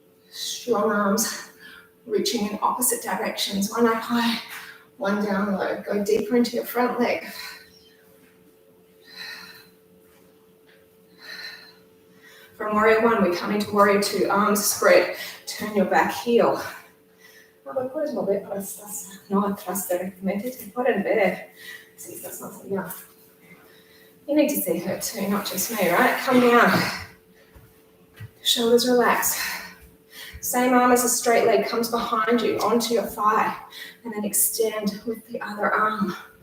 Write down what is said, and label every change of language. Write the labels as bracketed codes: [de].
[en] Strong arms reaching in opposite directions, one up high, one down low. Go deeper into your front leg. From warrior one, we come into warrior two, arms spread. Turn your back heel. [es] Ahora puedes mover para atrás, no atrás directamente, te pueden ver si estás más allá. [en] You need to see her too, not just me, right? Come down. Shoulders relaxed. Same arm as a straight leg comes behind you onto your thigh, and then extend with the other arm.